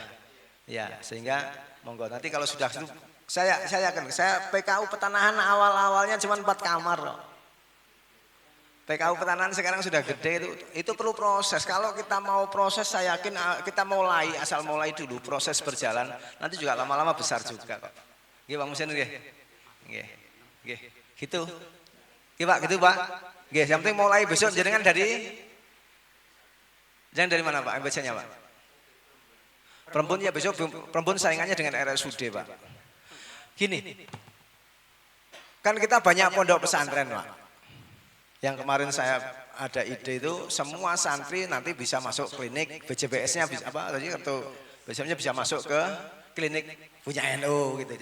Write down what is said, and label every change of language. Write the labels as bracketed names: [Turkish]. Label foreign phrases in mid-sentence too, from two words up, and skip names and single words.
[Indonesian] Ya, sehingga monggo nanti kalau sudah saya yakin saya PKU Petanahan awal-awalnya cuma 4 kamar loh. PKU Petanahan sekarang sudah gede itu perlu proses. Kalau kita mau proses saya yakin kita mulai asal mulai dulu proses berjalan nanti juga lama-lama besar juga kok. [Javanese] Nggih Pak Musin nggih. Nggih. Nggih. Gitu. Nggih Pak, gitu Pak. Nggih, [Indonesian] yang penting mulai besok jenengan dari mana Pak? MBC-nya Pak? Perempuan ya besok perempuan saingannya dengan RSUD Pak. Gini, kan kita banyak pondok pesantren Pak. Yang kemarin saya ada ide itu semua santri nanti bisa masuk klinik BJBS-nya bisa apa tadi kartu BJBS-nya bisa masuk ke klinik punya NU gitu.